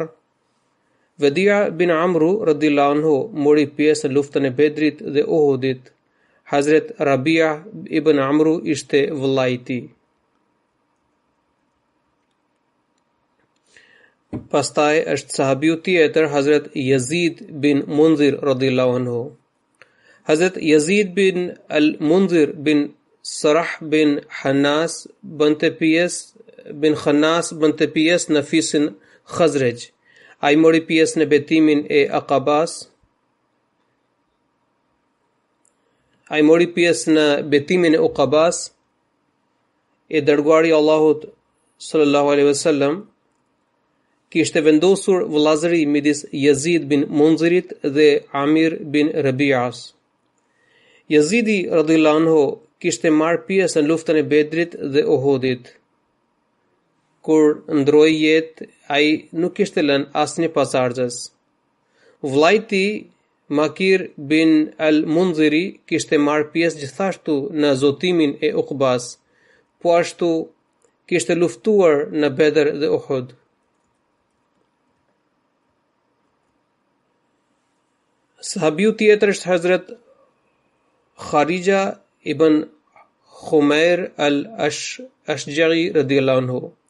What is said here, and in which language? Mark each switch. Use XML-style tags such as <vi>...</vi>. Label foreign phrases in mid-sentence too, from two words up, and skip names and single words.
<sq>Vedia bin Amru</sq> <ar>رضي الله عنه</ar> <sq>mori pjesë në luftën e Bedrit dhe Uhudit. Hazrat Rabia ibn Amru ishte vëllai i tij. Pastaj është sahabiu tjetër Hazrat Yazid bin Munzir</sq> <ar>رضي الله عنه.</ar> <sq>Hazrat Yazid bin al-Munzir bin Sarah bin Khannas bënte pjesë në fisin Khazraj. Ai mori pjesë në betimin e Aqabas. E dërguari i Allahut</sq> <ar>صلى الله عليه وسلم</ar> <sq>kishte vendosur vëllazëri midis Yazid bin Munzirit dhe Amir bin Rabi'as. Yazidi</sq> <ar>رضي الله عنه</ar> <sq>kishte marrë pjesë në luftën e Bedrit dhe Uhudit. Kur ndroi jetë, ai nuk kishte lënë asnjë pasardhës. Vllai i tij Makir bin al-Munziri kishte marrë pjesë gjithashtu në zotimin e Uqbas, po ashtu kishte luftuar në Bedr dhe Uhud. Sahabiu tjetër është Hazrat Kharija ibn Khumair al-Ashjari</sq> <ar>رضي الله عنه.</ar>